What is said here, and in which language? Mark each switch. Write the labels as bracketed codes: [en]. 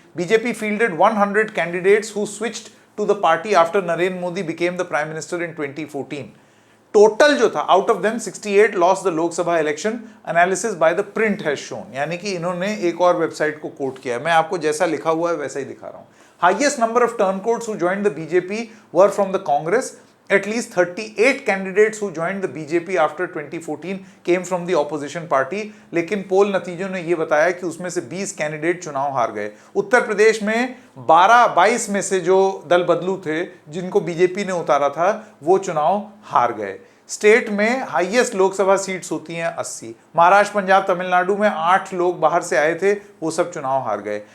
[en] BJP fielded 100 candidates who switched to the party after Narendra Modi became the prime minister in 2014। Total [hi] जो था, [en] Out of them 68 lost the Lok Sabha election, analysis by the Print has shown. [hi] यानी कि इन्होंने एक और website को coat किया है, मैं आपको जैसा लिखा हुआ है वैसा ही दिखा रहा हूं। [en] Highest number of turncoats who joined the BJP were from the Congress. At least 38 candidates who joined the BJP after 2014 came from the opposition party. [hi] लेकिन पोल नतीजों ने ये बताया कि उसमें से 20 कैंडिडेट चुनाव हार गए। उत्तर प्रदेश में 12-22 में से जो दल बदलू थे जिनको बीजेपी ने उतारा था, वो चुनाव हार गए। स्टेट में हाईएस्ट लोकसभा सीट्स होती हैं 80। महाराष्ट्र, पंजाब, तमिलनाडु में 8 लोग बाहर से आए थे, वो सब चुनाव हार गए।